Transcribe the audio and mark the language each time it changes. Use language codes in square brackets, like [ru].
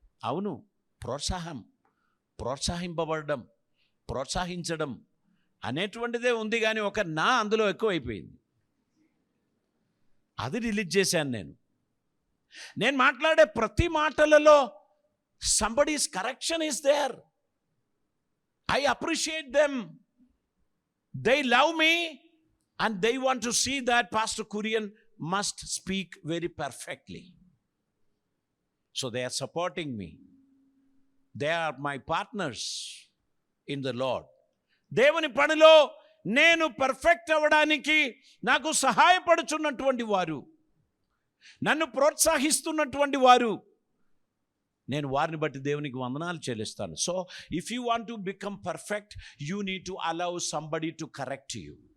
[te] అవును, ప్రోత్సహింపబడడం, ప్రోత్సహించడం అనేటువంటిదే ఉంది, కానీ ఒక నా అందులో ఎక్కువైపోయింది. అది రిలీజ్ చేశాను నేను మాట్లాడే ప్రతి మాటలలో [en] somebody's correction is there. I appreciate them. They love me and they want to see that Pastor Kurian must speak very perfectly. So they are supporting me. They are my partners in the Lord. [te] దేవుని పనిలో నేను perfect అవ్వడానికి నాకు సహాయపడుచున్నటువంటి వారు, నన్ను ప్రోత్సహిస్తున్నటువంటి వారు, నేను వారిని బట్టి దేవునికి వందనాలు చెల్లిస్తాను. [en] So if you want to become perfect, you need to allow somebody to correct you.